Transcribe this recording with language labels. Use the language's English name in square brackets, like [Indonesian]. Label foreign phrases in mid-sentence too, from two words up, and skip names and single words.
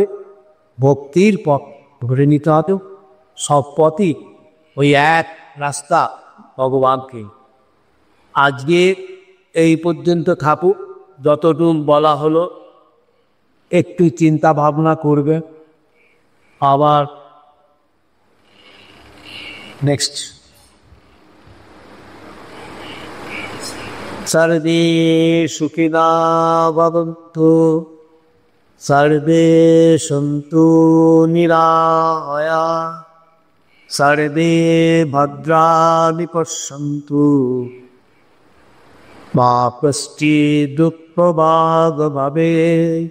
[Bangla] ভক্তির পথ ধরে নিতে হবে। সব পথই ওই এক রাস্তা, ভগবানকে। আজকে এই পর্যন্ত থাকুক, যতটুকু বলা হলো একটু চিন্তা ভাবনা করবে। আবার নেক্সট [Sanskrit] সর্বে সুখিনা ভবন্তু, সর্বে সন্তু নিরাময়া, সর্বে ভদ্রাণি পশ্যন্তু, মা কশ্চিৎ দুঃখভাগ ভবেৎ।